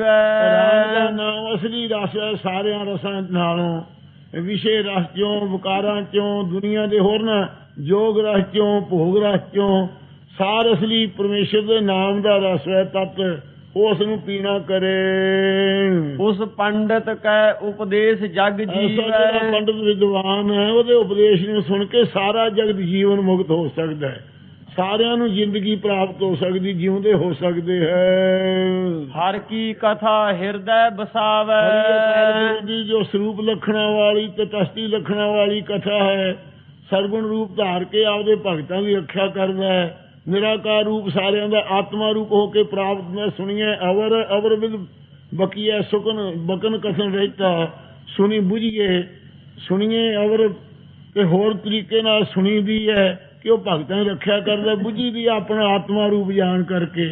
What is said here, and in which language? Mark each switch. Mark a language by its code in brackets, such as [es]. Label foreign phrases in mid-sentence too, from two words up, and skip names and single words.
[pa] ਰਾਮ ਦਾ ਨਾਮ ਅਸਲੀ ਰਸ ਹੈ ਸਾਰਿਆਂ ਰਸਾਂ ਨਾਲੋਂ, ਵਿਸ਼ੇ ਰਸ ਚੋਂ, ਵਿਕਾਰਾਂ ਚੋਂ, ਦੁਨੀਆ ਦੇ ਹੋਰਨਾਂ ਜੋਗ ਰਸ ਚੋਂ, ਭੋਗ ਰਸ ਚੋਂ। ਸਾਰ ਅਸਲੀ ਪਰਮੇਸ਼ਰ ਦੇ ਨਾਮ ਦਾ ਰਸ ਹੈ, ਤਤ ਉਸ ਨੂੰ ਪੀਣਾ ਕਰੇ। [hi] उस पंडित कै उपदेश जग [pa] ਐਸਾ ਜਿਹੜਾ [hi] जीवै। [pa] ਪੰਡਿਤ ਵਿਦਵਾਨ ਹੈ ਉਹਦੇ ਉਪਦੇਸ਼ ਨੂੰ ਸੁਣ ਕੇ ਸਾਰਾ ਜਗਤ ਜੀਵਨ ਮੁਕਤ ਹੋ ਸਕਦਾ ਹੈ, ਸਾਰਿਆਂ ਨੂੰ ਜ਼ਿੰਦਗੀ ਪ੍ਰਾਪਤ ਹੋ ਸਕਦੀ, ਜਿਉਂਦੇ ਹੋ ਸਕਦੇ ਹੈ। [hi] हर की कथा हृदय बसावै। [pa] ਹਰਿ ਦੀ ਜੋ ਸਰੂਪ ਲਖਣਾ ਵਾਲੀ ਤੇ ਤਸਤੀ ਲਖਣਾ ਵਾਲੀ ਕਥਾ ਹੈ, ਸਰਗੁਣ ਰੂਪ ਧਾਰ ਕੇ ਆਪਦੇ ਭਗਤਾਂ ਦੀ ਰੱਖਿਆ ਕਰਦਾ ਹੈ। ਨਿਰਾਕਾਰ ਰੂਪ ਸਾਰਿਆਂ ਦਾ ਆਤਮਾ ਰੂਪ ਹੋ ਕੇ ਪ੍ਰਾਪਤ ਮੈਂ ਸੁਣੀਏ। ਅਵਰ ਅਵਰ ਵਿਦ ਬਕੀਆ ਸੁਕਨ ਬਕਨ ਕਥਨ ਰਹਿਤਾ, ਸੁਣੀ ਬੁਝੀਏ ਸੁਣੀਏ ਅਵਰ ਤੇ ਹੋਰ ਤਰੀਕੇ ਨਾਲ ਸੁਣੀ ਦੀ ਹੈ ਕਿ ਉਹ ਭਗਤਾਂ ਦੀ ਰੱਖਿਆ ਕਰਦਾ, ਬੁਝੀ ਦੀ ਆਪਣਾ ਆਤਮਾ ਰੂਪ ਜਾਣ ਕਰਕੇ।